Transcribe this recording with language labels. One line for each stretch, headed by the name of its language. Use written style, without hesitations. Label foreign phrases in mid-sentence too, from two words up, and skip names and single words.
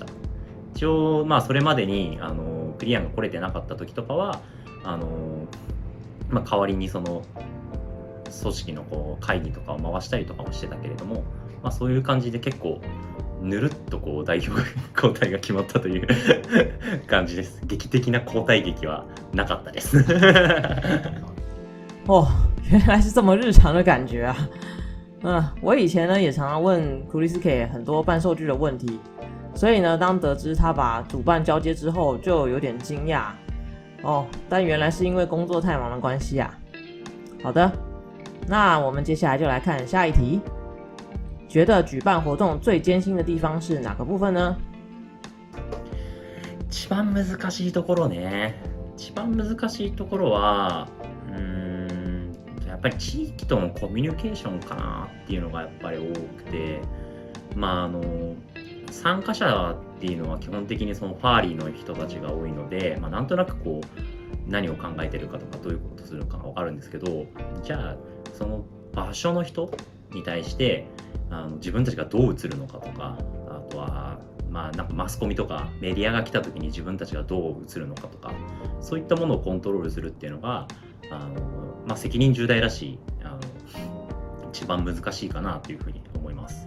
Japanese: 一応それまでにクリアンが来れてなかった時とかは代わりにその組織のこう会議とかを回したりとかもしてたけれども、そういう感じで結構ぬるっとこう代表交代が決まったという感じです。劇的な交代劇はなかったです
Chinese: 原来是这么日常的感觉啊。我以前呢也常常问 Kuriske 很多办授剧的问题，所以呢当得知他把主办交接之后就有点惊讶但原来是因为工作太忙的关系啊。好的，那我们接下来就来看下一题。觉得举办活动最艰辛的地方是哪个部分呢？
Japanese: 一番難しいところね。一番難しいところはやっぱり地域とのコミュニケーションかなっていうのがやっぱり多くて、参加者っていうのは基本的にそのファーリーの人たちが多いので、なんとなくこう何を考えてるかとかどういうことするかが分かるんですけど、じゃあその場所の人に対して自分たちがどう映るのかとか、あとはなんかマスコミとかメディアが来た時に自分たちがどう映るのかとか、そういったものをコントロールするっていうのが責任重大だし一番難しいかなというふうに思います。